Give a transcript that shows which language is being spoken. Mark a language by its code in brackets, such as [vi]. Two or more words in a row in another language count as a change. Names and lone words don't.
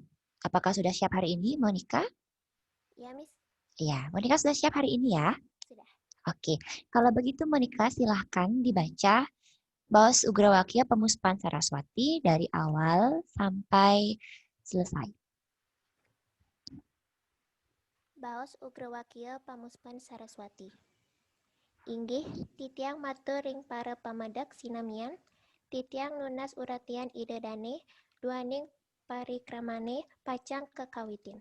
[id] Apakah sudah siap hari ini, Monica? Ya, Miss. Iya, Monica sudah siap hari ini ya? Sudah. Oke, kalau begitu Monica silahkan dibaca Baos Ugur Wakil Pemuspan Saraswati dari awal sampai selesai. Baos Ugrawakia Pamuspan Saraswati. [ban] Inggih, titiang matur ring para pamadak sinamian, titiang lunas uratian ide dane, duaning parikramane pacang kekawitin.